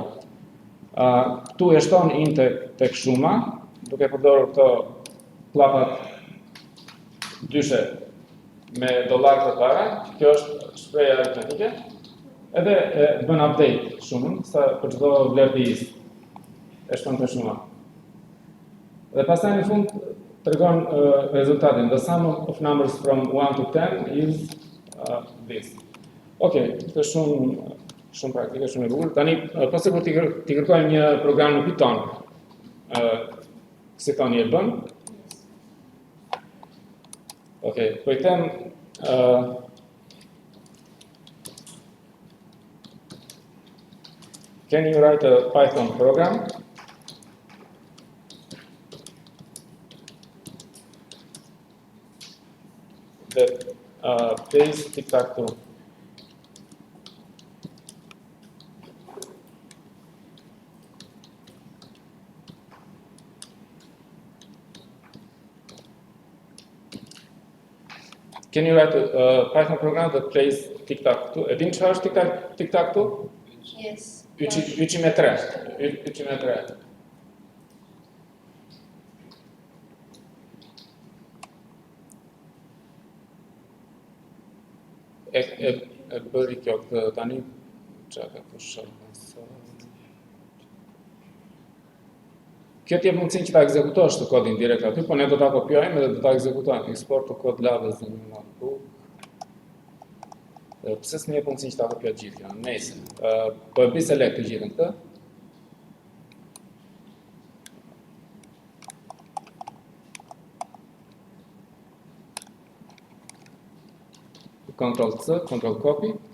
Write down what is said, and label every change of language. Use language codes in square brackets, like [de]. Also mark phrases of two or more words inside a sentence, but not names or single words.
[sq] Këtu e shton in tek shuma, duke përdorur këto klapat dyshe me dollar të para, kjo është shpreha aritmetike. Edhe bën update shumën, sa për çdo vlerë të is. E shton te shuma. Dhe pastaj në fund tregon rezultatin. [en] The sum of numbers from 1 to 10 is this. [sq] Okej, këtë shumë Shumë praktike, shumë e bukur. Tani, po sikur t'i kërkojmë një program në Python, si thoni e bën? [en] Okay, [sq] po I them [en] can you write a Python program that plays tic-tac-toe? Can you write a Python program that plays tic-tac-toe? [sq] E din çfarë është tic-tac-toe? [en] Yes. 3x3. 3x3. [sq] E bëri kjo këtë tani, çka ka pushon. Kjo t'jep mundësinë që ta ekzekutosh të kodin direkt aty, po ne do ta kopjojmë dhe do ta ekzekutojmë. [en] Export to code labels në notebook. [sq] Pse s'më jep mundësinë që ta kopjoj gjithë janë? Nëse po e bëj select të gjithën këtë. [en] Ctrl C, Ctrl copy.